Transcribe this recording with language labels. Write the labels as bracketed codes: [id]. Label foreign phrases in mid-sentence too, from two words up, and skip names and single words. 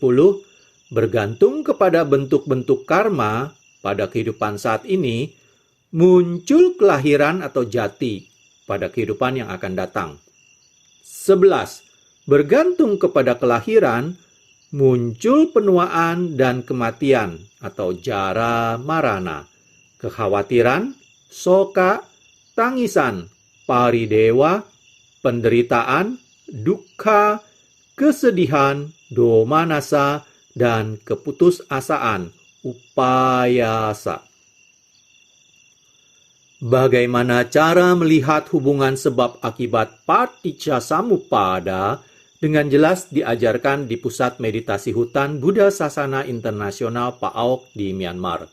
[id] Bergantung kepada bentuk-bentuk karma pada kehidupan saat ini, muncul kelahiran atau jati pada kehidupan yang akan datang. 11. Bergantung kepada kelahiran, muncul penuaan dan kematian atau [pi] jara marana, [id] kekhawatiran, soka, tangisan, paridewa, penderitaan, dukkha, kesedihan, domanasa, dan keputusasaan, upayasa. Bagaimana cara melihat hubungan sebab akibat [pi] paticca samuppada [id] dengan jelas diajarkan di Pusat Meditasi Hutan Buddha Sasana Internasional PAOK di Myanmar.